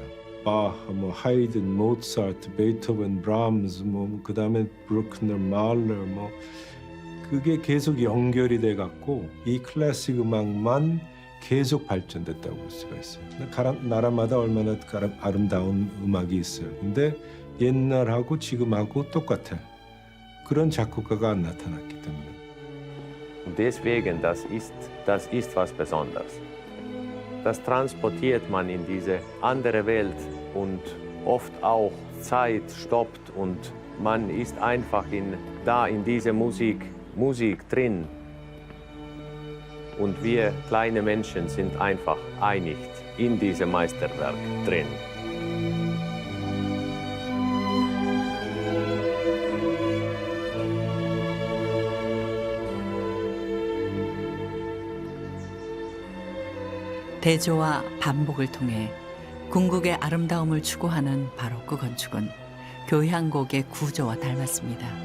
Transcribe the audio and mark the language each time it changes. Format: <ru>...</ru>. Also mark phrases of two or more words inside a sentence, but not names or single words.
<ko>바하, 뭐 하이든, 모차르트, 베토벤, 브람스, 뭐 그다음에 브루크너, 말러, 뭐 그게 계속 연결이 돼 갖고 이 클래식 음악만 계속 발전됐다고 볼 수가 있어요. 나라마다 얼마나 아름다운 음악이 있어요. 근데 옛날하고 지금하고 똑같아. 그런 작곡가가 안 나타났기 때문에.</ko> <de>Deswegen, das ist was Besonderes. Das transportiert man in diese andere Welt und oft auch Zeit stoppt und man ist einfach in dieser Musik drin. Und wir kleine Menschen sind einfach einig in diesem Meisterwerk drin.</de> <ko>대조와 반복을 통해 궁극의 아름다움을 추구하는 바로크 건축은 교향곡의 구조와 닮았습니다.</ko>